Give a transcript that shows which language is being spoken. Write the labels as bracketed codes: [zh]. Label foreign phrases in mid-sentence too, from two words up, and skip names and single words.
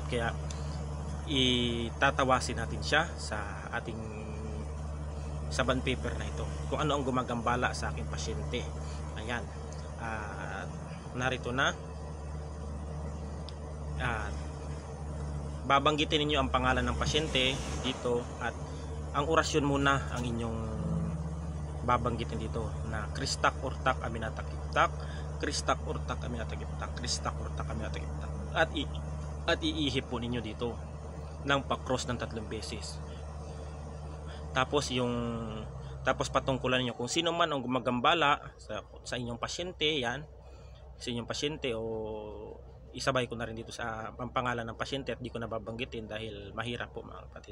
[tl] Kaya itatawasin natin siya sa bond paper na ito kung ano ang gumagambala sa aking pasyente. Ayan, narito na. Babanggitin ninyo ang pangalan ng pasyente dito, at ang orasyon muna ang inyong babanggitin dito na Kristak Urtak Aminatakiptak, Kristak Urtak Aminatakiptak, Kristak Urtak Aminatakiptak, at iihip po ninyo dito ng pa-cross ng 3 beses. Tapos patungkulan niyo kung sino man ang gumagambala sa inyong pasyente. Yan, sa inyong pasyente, o isabay ko na rin dito sa pangalan ng pasyente at di ko nababanggitin dahil mahirap po mga kapatid.